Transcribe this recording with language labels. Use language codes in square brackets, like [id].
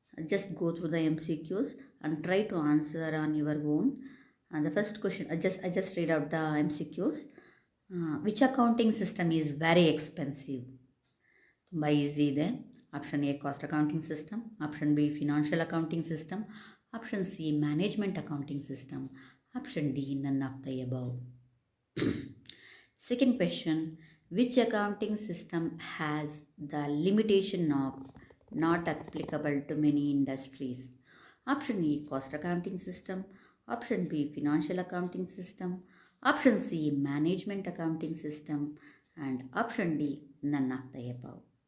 [en] Just go through the MCQs and try to answer on your own. And the first question, I just read out the MCQs. Which accounting system is very expensive? [kn] ತುಂಬ easy ಇದೆ. [en] Option A cost accounting system, option B financial accounting system, option C management accounting system, option D none of the above. Second question, which accounting system has the limitation of not applicable to many industries? Option E cost accounting system, option B financial accounting system, option C management accounting system, and option D none of the above.